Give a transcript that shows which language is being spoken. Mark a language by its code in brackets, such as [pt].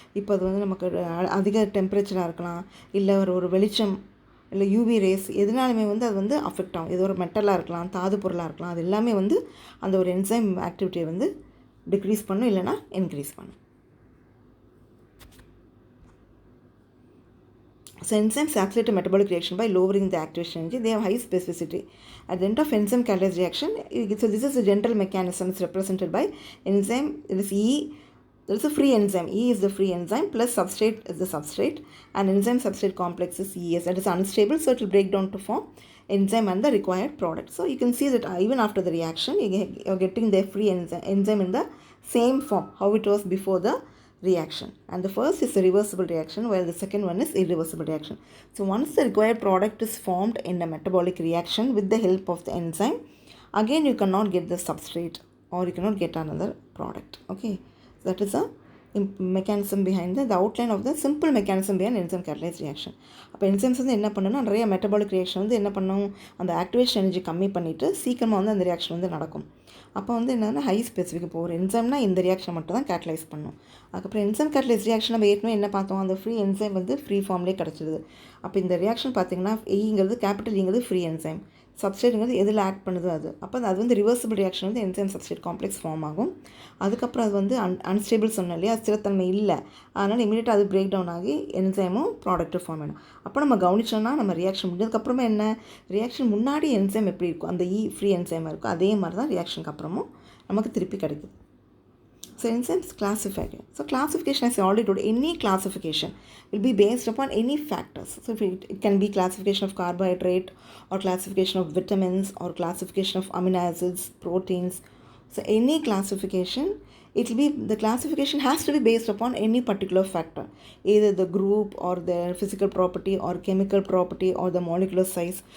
[ta] இப்போ அது வந்து நமக்கு அதிக டெம்பரேச்சராக இருக்கலாம், இல்லை ஒரு வெளிச்சம், இல்லை யூவி ரேஸ், எதுனாலுமே வந்து அது வந்து அஃபெக்ட் ஆகும். இது ஒரு மெட்டலாக இருக்கலாம், தாது பொருளாக இருக்கலாம், அது எல்லாமே வந்து அந்த ஒரு என்சைம் ஆக்டிவிட்டியை வந்து டிக்ரீஸ் பண்ணும், இல்லைனா இன்க்ரீஸ் பண்ணும். [en] So enzymes accelerate a metabolic reaction by lowering the activation energy. They have high specificity. At the end of enzyme catalyzed reaction, so this is the general mechanism. It's represented by enzyme. It is E. There is a free enzyme. E is the free enzyme plus substrate is the substrate, and enzyme substrate complex is ES. That is unstable, so it will break down to form enzyme and the required product. So you can see that even after the reaction, you are getting the free enzyme in the same form how it was before the reaction. And the first is a reversible reaction, while the second one is irreversible reaction. So once the required product is formed in a metabolic reaction with the help of the enzyme, again you cannot get the substrate or you cannot get another product. Okay, so that is a mechanism behind the outline of the simple mechanism behind enzyme catalyzed reaction. [ta] அப்போ enzymes வந்து என்ன பண்ணுன்னா நிறைய metabolic reaction வந்து என்ன பண்ணும், அந்த activation energy கம்மி பண்ணிவிட்டு சீக்கிரமாக வந்து அந்த ரியாக்ஷன் வந்து நடக்கும். அப்போ வந்து என்னென்னா ஹை ஸ்பெசிஃபிக். இப்போ ஒரு என்சைம்னா இந்த ரியாக்ஷன் மட்டும் தான் கேட்டலைஸ் பண்ணும். அதுக்கப்புறம் என்சைம் கேட்டலைஸ் ரியாக்ஷன் நம்ம ஏற்கனவே என்ன பார்த்தோம், அந்த ஃப்ரீ என்சைம் வந்து ஃப்ரீ ஃபார்ம்லேயே கிடச்சிது. அப்போ இந்த ரியாக்ஷன் பார்த்திங்கன்னா ஈங்கிறது கேபிட்டல் ஈங்கிறது ஃப்ரீ என்சைம், சப்ஸ்ட்ரேட்டுங்கிறது எதில் ஆக்ட் பண்ணுதோ அது. அப்போ அது வந்து ரிவர்சிபிள் ரியாக்ஷன் வந்து என்சைம் சப்ஸ்ட்ரேட் காம்ப்ளெக்ஸ் ஃபார்ம் ஆகும். அதுக்கப்புறம் அது வந்து அன்ஸ்டேபிள் சொன்னோம் இல்லையா, ஸ்திரத்தன்மை இல்லை. அதனால் இமீடியட்டாக அது பிரேக் டவுன் ஆகி என்சைமும் ப்ராடக்ட்டும் ஃபார்ம் ஆகிடும். அப்போ நம்ம கவனிச்சோன்னா நம்ம ரியாக்ஷன் முடிஞ்சதுக்கப்புறமா என்ன, ரியாக்ஷன் முன்னாடி என்சைம் எப்படி இருக்கும், அந்த ஃப்ரீ என்சைமாக இருக்கும், அதே மாதிரி தான் ரியாக்ஷனுக்கு அப்புறமும் நமக்கு திருப்பி கிடைக்குது. [en] So enzymes classified. So classification, as I already told, any classification will be based upon any factors. So if it can be classification of carbohydrate or classification of vitamins or classification of amino acids, proteins. So any classification, the classification has to be based upon any particular factor, either the group or their physical property or chemical property or the molecular size.